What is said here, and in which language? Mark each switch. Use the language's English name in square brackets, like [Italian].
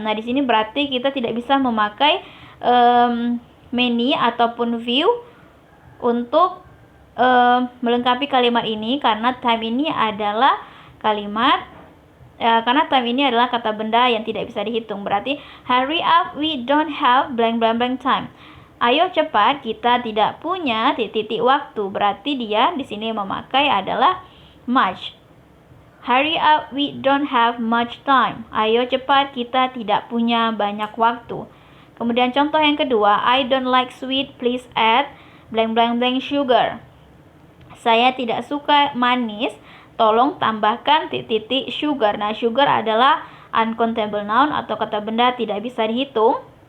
[Indonesian] Nah, di sini berarti kita tidak bisa memakai many ataupun few untuk melengkapi kalimat ini karena time ini adalah kata benda yang tidak bisa dihitung. [English] Berarti hurry up, we don't have blank blank blank time. [Indonesian] Ayo cepat, kita tidak punya titik-titik waktu. Berarti dia di sini memakai adalah much. [English] Hurry up, we don't have much time. [Indonesian] Ayo cepat, kita tidak punya banyak waktu. Kemudian contoh yang kedua, [English] I don't like sweet, please add blank blank blank sugar. [Indonesian] Saya tidak suka manis, tolong tambahkan titik-titik sugar. Nah, sugar adalah uncountable noun atau kata benda tidak bisa dihitung.